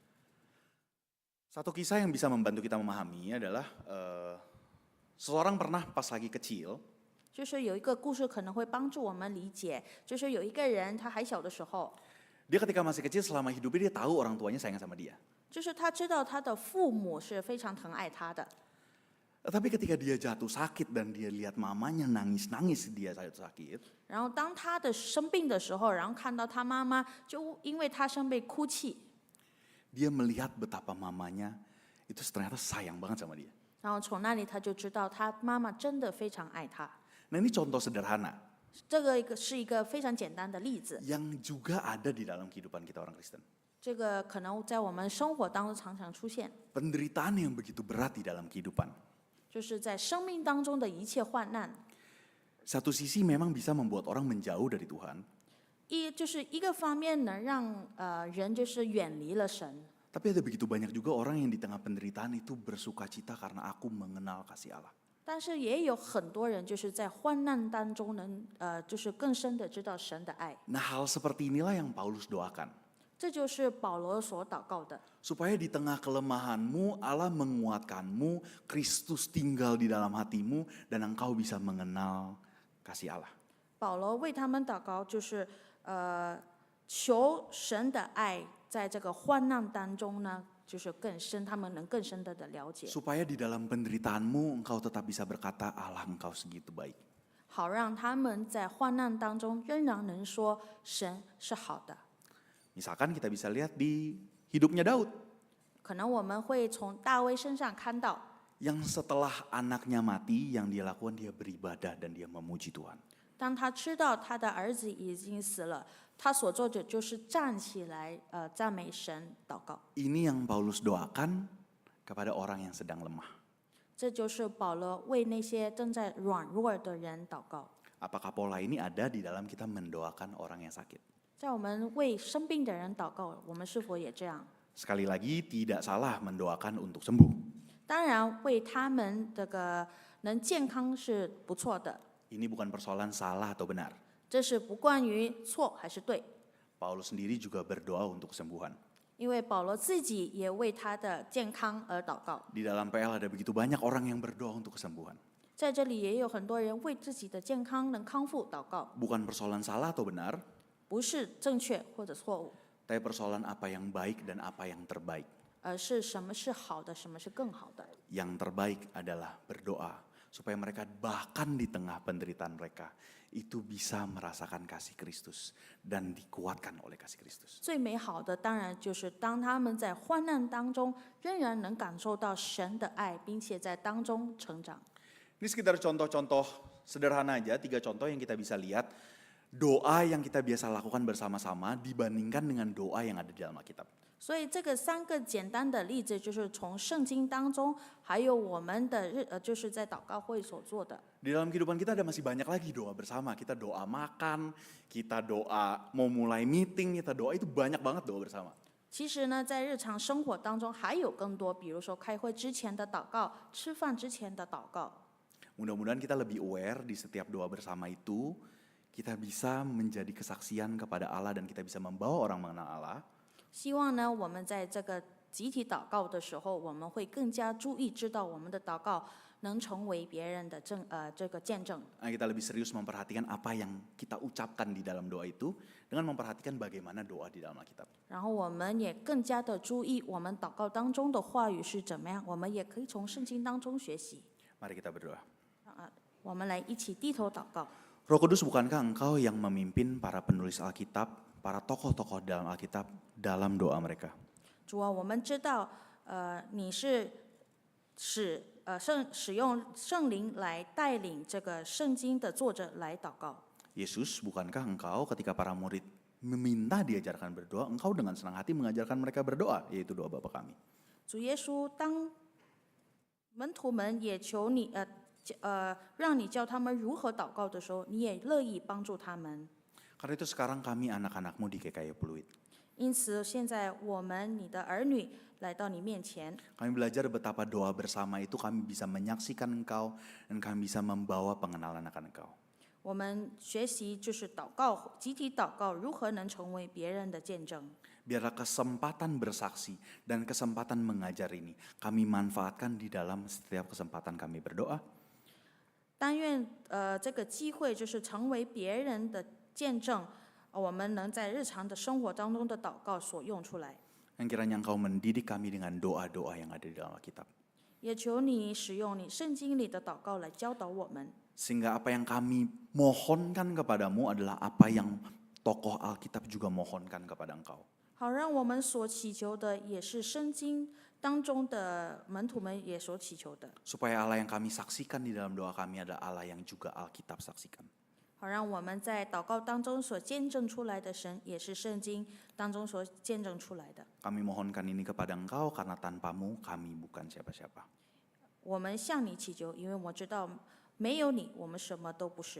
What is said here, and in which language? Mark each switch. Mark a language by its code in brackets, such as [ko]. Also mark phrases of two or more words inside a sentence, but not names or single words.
[id] Satu kisah yang bisa membantu kita memahami adalah seseorang pernah pas lagi kecil, [zh] 就是有一个故事可能会帮助我们理解，就是有一个人他还小的时候， [id] dia ketika masih kecil selama hidupnya dia tahu orang tuanya sayang sama dia. [zh] 就是他知道他的父母是非常疼爱他的， [id] Tapi ketika dia jatuh sakit dan dia lihat mamanya nangis-nangis dia jatuh sakit, [zh] 然后当他的生病的时候，然后看到他妈妈就因为他生病哭泣， [id] dia melihat betapa mamanya itu ternyata sayang banget sama dia. [zh] 然后从那里他就知道他妈妈真的非常爱他。 [id] Nah ini contoh sederhana [zh] 这个是一个非常简单的例子， [id] yang juga ada di dalam kehidupan kita orang Kristen. [zh] 这个可能在我们生活当中常常出现， [id] Penderitaan yang begitu berat di dalam kehidupan. [zh] 就是在生命当中的一切患难。 [id] Satu sisi memang bisa membuat orang menjauh dari Tuhan, [zh] 就是一个方面能让人就是远离了神， [id] tapi ada begitu banyak juga orang yang di tengah penderitaan itu bersuka cita karena aku mengenal kasih Allah. [zh] 但是也有很多人就是在患难当中能就是更深的知道神的爱。 [id] Nah hal seperti inilah yang Paulus doakan. [zh] 这就是保罗所祷告的， [id] Supaya di tengah kelemahanmu Allah menguatkanmu, Kristus tinggal di dalam hatimu dan engkau bisa mengenal kasih Allah. [zh] 保罗为他们祷告，就是求神的爱在这个患难当中呢，就是更深，他们能更深的了解， [id] Supaya di dalam penderitaanmu engkau tetap bisa berkata Allah engkau segitu baik. [zh] 好让他们在患难当中仍然能说神是好的。 [id] Misalkan kita bisa lihat di hidupnya Daud. [zh] 可能我们会从大卫身上看到， [id] Yang setelah anaknya mati, yang dia lakukan dia beribadah dan dia memuji Tuhan. [zh] 当他知道他的儿子已经死了，他所做的就是站起来，赞美神、祷告。 [id] Ini yang Paulus doakan kepada orang yang sedang lemah. [zh] 这就是保罗为那些正在软弱的人祷告。 [id] Apakah pola ini ada di dalam kita mendoakan orang yang sakit? [zh] 在我们为生病的人祷告，我们是否也这样？ [id] Sekali lagi tidak salah mendoakan untuk sembuh. [zh] 当然，为他们这个能健康是不错的， [id] Ini bukan persoalan salah atau benar. [zh] 这是不关于错还是对。 [id] Paulus sendiri juga berdoa untuk kesembuhan. [zh] 因为保罗自己也为他的健康而祷告。 [id] Di dalam PL ada begitu banyak orang yang berdoa untuk kesembuhan. [zh] 在这里也有很多人为自己的健康能康复祷告， [id] Bukan persoalan salah atau benar, [zh] 不是正确或者错误， [id] tapi persoalan apa yang baik dan apa yang terbaik. [zh] 而是什么是好的，什么是更好的。 [id] Yang terbaik adalah berdoa supaya mereka bahkan di tengah penderitaan mereka itu bisa merasakan kasih Kristus dan dikuatkan oleh kasih Kristus. [zh] 最美好的当然就是当他们在患难当中，仍然能感受到神的爱，并且在当中成长。 [id] Ini sekitar contoh-contoh sederhana aja, 3 contoh yang kita bisa lihat doa yang kita biasa lakukan bersama-sama dibandingkan dengan doa yang ada di dalam Alkitab. [zh] 所以这个3个简单的例子，就是从圣经当中，还有我们的就是在祷告会所做的。 [id] Di dalam kehidupan kita ada masih banyak lagi doa bersama. Kita doa makan, kita doa mau mulai meeting, kita doa itu banyak banget doa bersama. [zh] 其实呢，在日常生活当中还有更多，比如说开会之前的祷告、吃饭之前的祷告。 [id] Mudah-mudahan kita lebih aware di setiap doa bersama itu, kita bisa menjadi kesaksian kepada Allah dan kita bisa membawa orang mengenal Allah. [zh] 希望呢，我们在这个集体祷告的时候，我们会更加注意，知道我们的祷告能成为别人的这个见证。 [id] Nah, kita lebih serius memperhatikan apa yang kita ucapkan di dalam doa itu dengan memperhatikan bagaimana doa di dalam Alkitab. [zh] 然后我们也更加的注意我们祷告当中的话语是怎么样，我们也可以从圣经当中学习。 [id] Mari kita berdoa. [zh] 我们来一起低头祷告。 [id] Roh Kudus, bukankah Engkau yang memimpin para penulis Alkitab, para tokoh-tokoh dalam Alkitab dalam doa mereka? [zh] 主啊，我们知道，你是使用圣灵来带领这个圣经的作者来祷告。 [id] Yesus, bukankah Engkau ketika para murid meminta diajarkan berdoa, Engkau dengan senang hati mengajarkan mereka berdoa, yaitu doa Bapa kami. [zh] 主耶稣，当门徒们也求你，让你教他们如何祷告的时候，你也乐意帮助他们。 [id] Karena itu sekarang kami anak-anakmu di GKI Pluit. [zh] 因此，现在我们你的儿女来到你面前， [id] Kami belajar betapa doa bersama itu kami bisa menyaksikan Engkau dan kami bisa membawa pengenalan akan Engkau. [zh] 我们学习就是祷告，集体祷告如何能成为别人的见证。 [id] Biarlah kesempatan bersaksi dan kesempatan mengajar ini kami manfaatkan di dalam setiap kesempatan kami berdoa. [zh] 但愿这个机会就是成为别人的见证，我们能在日常的生活当中的祷告所用出来。 [id] Dan kiranya Engkau mendidik kami dengan doa-doa yang ada di dalam Alkitab. [zh] 也求你使用你圣经里的祷告来教导我们， [id] Sehingga apa yang kami mohonkan kepadamu adalah apa yang tokoh Alkitab juga mohonkan kepada Engkau. [zh] 好让我们所祈求的也是圣经当中的门徒们也所祈求的， [id] Supaya Allah yang kami saksikan di dalam doa kami adalah Allah yang juga Alkitab saksikan. [zh] 好让我们在祷告当中所见证出来的神，也是圣经当中所见证出来的。 [id] Kami mohonkan ini kepada Engkau karena tanpamu kami bukan siapa-siapa. [zh] 我们向你祈求，因为我知道没有你，我们什么都不是。